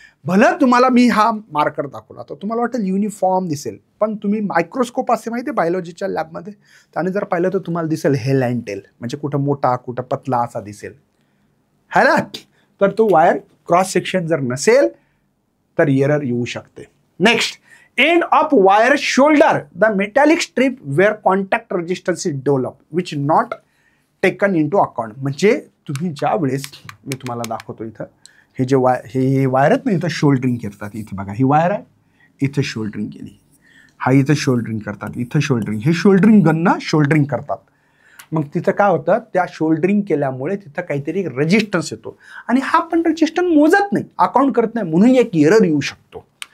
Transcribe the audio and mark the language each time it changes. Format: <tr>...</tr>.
<mr>भलं तुम्हाला मी हा मार्कर दाखवला तर तुम्हाला वाटेल युनिफॉर्म दिसेल, पण तुम्ही मायक्रोस्कोप असे माहिती आहे बायोलॉजीच्या लॅबमध्ये, त्याने जर पाहिलं तर तुम्हाला दिसेल हेल अँड टेल, म्हणजे कुठं मोठा कुठं पतला असा दिसेल, है ना. तर तो वायर क्रॉस सेक्शन जर नसेल तर एरर येऊ शकते.</mr> <en>Next, end of wire shoulder the metallic strip where contact resistance is develop which not taken into account.</en> <mr>म्हणजे तुम्ही ज्या वेळेस, मी तुम्हाला दाखवतो इथं, हे जे हे वायर आहेत ना, इथं शोल्डरिंग करतात. इथे बघा, ही वायर आहे, इथं शोल्डरिंग केली, हा इथं शोल्डरिंग करतात, इथं शोल्डरिंग, हे शोल्डरिंग गननं शोल्डरिंग करतात. मग तिथं काय होतं, त्या शोल्डरिंग केल्यामुळे तिथं काहीतरी रेजिस्टन्स येतो, आणि हा पण रेजिस्टन्स मोजत नाही, अकाउंट करत नाही, म्हणून एक एरर येऊ शकतो.</mr>